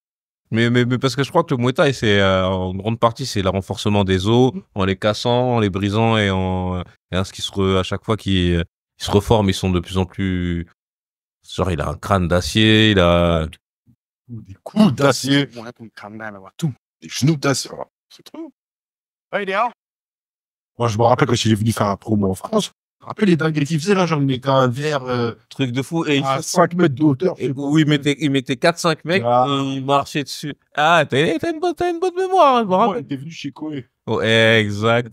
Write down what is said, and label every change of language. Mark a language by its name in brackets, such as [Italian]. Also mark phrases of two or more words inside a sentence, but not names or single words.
[French] Mais parce que je crois que le Muay Thai, c'est en grande partie, c'est le renforcement des os, en les cassant, en les brisant et à chaque fois qu'ils se reforment, ils sont de plus en plus. Genre, il a un crâne d'acier, il a. Des coups d'acier. [Thai] มึงให้คุณทำได้ไหมวะ [French] Des genoux d'acier. Oh, c'est trop. [Thai] เฮ้ยเดี๋ยว [French] Moi, je me rappelle quand il est venu faire un promo en France. Je me rappelle les dingueries qu'il faisait, là, genre, il mettait un verre Truc de fou. Et à 5 mètres de hauteur. où il mettait 4-5 mecs Ah. et il marchait dessus. Ah, t'as une bonne mémoire, hein, je me Moi, il rappelle. était venu chez Koé. Oh, exact.